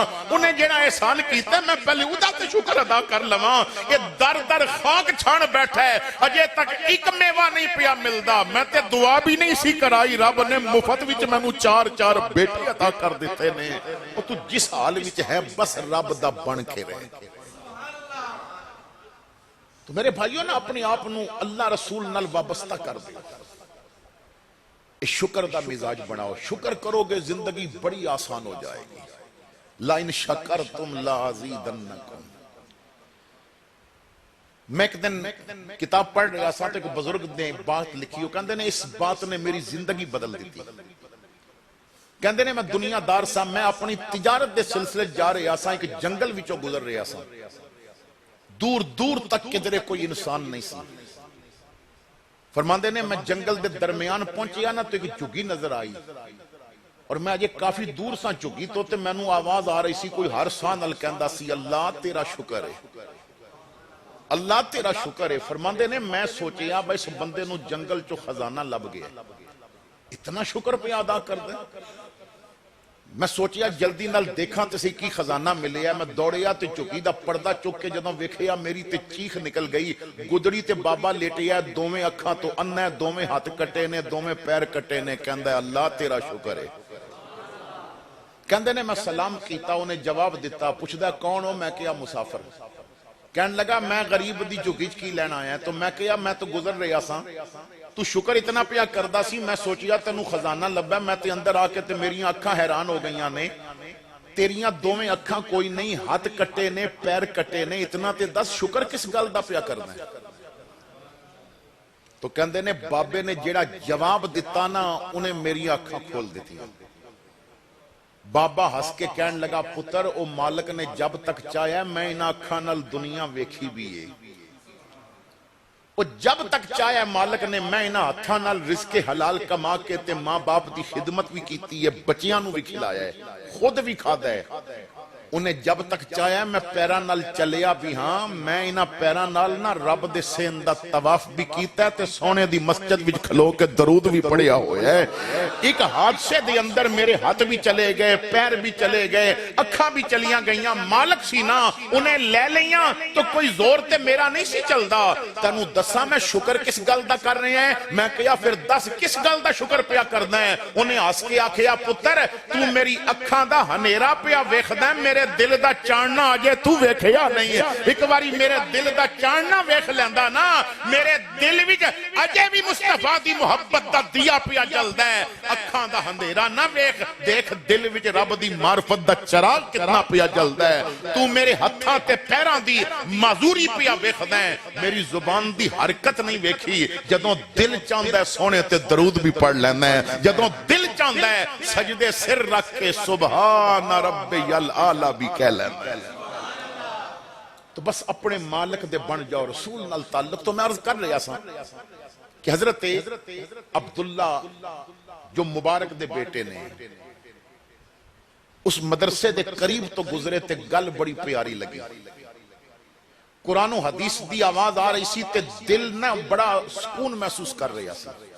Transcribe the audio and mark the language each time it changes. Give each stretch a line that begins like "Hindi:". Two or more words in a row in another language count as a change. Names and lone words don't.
Punjabi: ਉਹਨੇ ਜਿਹੜਾ ਇਹਸਾਨ ਕੀਤਾ ਮੈਂ ਪਹਿਲੇ ਉਹਦਾ ਤੇ ਸ਼ੁਕਰ ਅਦਾ ਕਰ ਲਵਾਂ। ਇਹ ਦਰ ਖਾਕ ਛਾਣ ਬੈਠਾ ਅਜੇ ਤੱਕ ਇੱਕ ਮੇਵਾ ਨਹੀਂ ਪਿਆ ਮਿਲਦਾ। ਮੈਂ ਤੇ ਦੁਆ ਵੀ ਨਹੀਂ ਸੀ ਕਰਾਈ, ਰੱਬ ਨੇ ਮੁਫਤ ਵਿੱਚ ਮੈਨੂੰ 4 ਬੇਟੇ ਅਤਾ ਕਰ ਦਿੱਤੇ ਨੇ। ਉਹ ਤੂੰ ਜਿਸ ਹਾਲ ਵਿੱਚ ਹੈ ਬਸ ਰੱਬ ਦਾ ਬਣ ਕੇ ਰਹਿ। تو میرے بھائیوں نا اپنے آپ نو اللہ رسول نال وابستہ کر دے، شکر دا مزاج بناؤ، شکر کرو گے زندگی بڑی آسان ہو جائے گی۔
Arabic: لَإِن شَكَرْتُمْ لَأَزِيدَنَّكُمْ۔
Urdu: میں ایک دن کتاب پڑھ رہا تھا تو ایک بزرگ نے بات لکھی، وہ کہندے نے اس بات نے میری زندگی بدل دی تھی۔
Punjabi: کہندے نے میں دنیا دار سا، میں اپنی تجارت دے سلسلے جا رہا سا، ایک جنگل وچوں گزر رہا سا، دور دور تک کدھرے کوئی انسان نہیں سی۔ فرماندے نے میں جنگل دے درمیان پہنچیا نا تو ایک جھگی نظر آئی، اور میں اجے کافی دور سا جھگی تو تے مینوں آواز آ رہی سی، کوئی ہر ساں نال کہندا سی اللہ تیرا شکر ہے، اللہ تیرا شکر ہے۔ فرماندے نے میں سوچیا بھائی اس بندے نو جنگل چو خزانہ لب گیا، اتنا شکر پہ ادا کر دے۔ میں سوچیا جلدی نال دیکھاں تے سی کی خزانہ ملے ہے۔ میں دوڑیا تے چکی دا پردہ چک کے جدوں ویکھیا میری تے چیخ نکل گئی۔ گدڑی تے بابا لیٹیا، دوویں اکھاں تو اننا ہے، دوویں ہاتھ کٹے نے، دوویں پیر کٹے نے، کہندا ہے اللہ تیرا شکر ہے۔ کہندے نے میں سلام کیتا، انہیں جواب دیتا، پوچھدا کون ہو؟ میں کہیا مسافر۔ کہنے لگا میں غریب دی جھگیچ کی لینا آیا ہے، تو میں کہیا میں تو گزر رہا سا، تو شکر اتنا پیا کردہ سی، میں سوچیا تینوں خزانہ لبا، میں تے اندر آکے تے میریاں اکھاں حیران ہو گئیاں نے، تیریاں دوویں اکھاں کوئی نہیں، ہاتھ کٹے نے، پیر کٹے نے، اتنا تے دس شکر کس گل دا پیا کرنا ہے؟ تو کہندے نے بابے نے جیڑا جواب دیتا نا انہیں میری اکھاں کھول دیتی۔ بابا ہس کے کہن لگا پتر او مالک نے جب تک چاہیا میں انہاں اکھاں نال دنیا ویکھی بھی ہے، وہ جب تک چاہیا مالک نے میں انہاں ہتھاں نال رزق حلال کما کے تے ماں باپ دی خدمت بھی کیتی ہے، بچیاں نو بھی کھلایا ہے، خود بھی کھادا ہے۔ انہیں جب تک چاہیا میں پیران نال چلیا بھی ہاں، میں انہاں پیران نال نا رب دے سین دا طواف بھی کیتا ہے تے سونے دی مسجد وچ کھلو کے درود بھی پڑھیا ہوئے ہے۔ ایک حادثے دے اندر میرے ہاتھ بھی چلے گئے، پیر بھی چلے گئے، اکھاں بھی چلیاں گئیاں، مالک سی نا انہیں لے لیاں تو کوئی زور تے میرا نہیں سی چلدا۔ تنو دسا میں شکر کس گل دا کر رہے ہیں؟ میں کہیا پھر دس کس گل دا شکر پیا کرنا ہے؟ انہیں ہس کے آکھیا پتر تو میری اکھاں دا ہنیرا پیا ویکھدا ہے، میرے دل دا چاننا آجے تو ویکھیا نہیں ہے۔ ایک باری میرے دل دا چاننا ویکھ لیندا نا، میرے دل وچ اجے بھی مصطفیٰ دی محبت دا دیا پیا جلدا ہے۔ اکھاں دا اندھیرا نہ ویکھ، دیکھ دل وچ رب دی معرفت دا چراغ کتنا پیا جلدا ہے۔ تو میرے ہتھاں تے پیراں دی معذوری پیا ویکھدا ہے، میری زبان دی حرکت نہیں ویکھی۔ جدوں دل چاہندا ہے سونے تے درود بھی پڑھ لینا ہے، جدوں دل چاہندا ہے سجدے سر رکھ کے
Arabic: سبحان ربی الاعلی
Punjabi: بھی کہہ لینا ہے۔ تو بس اپنے مالک دے بن جاؤ، رسول نال تعلق۔ تو میں عرض کر رہا سا کہ حضرت عبداللہ جو مبارک دے بیٹے نے اس مدرسے دے قریب تو گزرے تے گل بڑی پیاری لگی، قرآن و حدیث دی آواز آ رہی سی تے دل نہ بڑا سکون محسوس کر رہا سی۔